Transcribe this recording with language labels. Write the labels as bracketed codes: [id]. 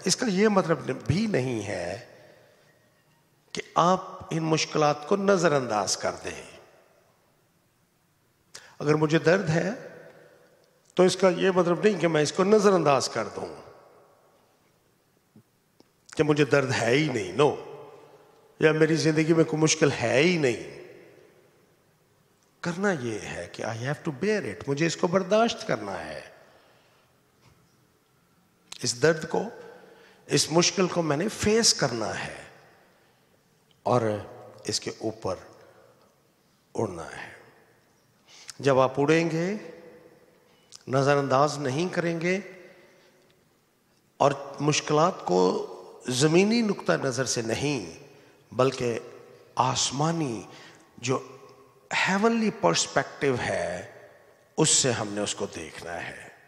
[ur] اس کا یہ مطلب بھی نہیں ہے کہ آپ ان مشکلات کو نظر انداز کر دیں. اگر مجھے درد ہے تو اس کا یہ مطلب نہیں کہ میں اس کو نظر انداز کر دوں کہ مجھے درد ہے ہی نہیں. نو، یا میری زندگی میں کوئی مشکل ہے ہی نہیں. کرنا یہ ہے کہ [en] I have to bear it. [ur] مجھے اس کو برداشت کرنا ہے. اس درد کو، اس مشکل کو میں نے فیس کرنا ہے اور اس کے اوپر اڑنا ہے. جب آپ اڑیں گے، نظر انداز نہیں کریں گے اور مشکلات کو زمینی نقطہ نظر سے نہیں بلکہ آسمانی جو ہیونلی پرسپیکٹو ہے اس سے ہم نے اس کو دیکھنا ہے.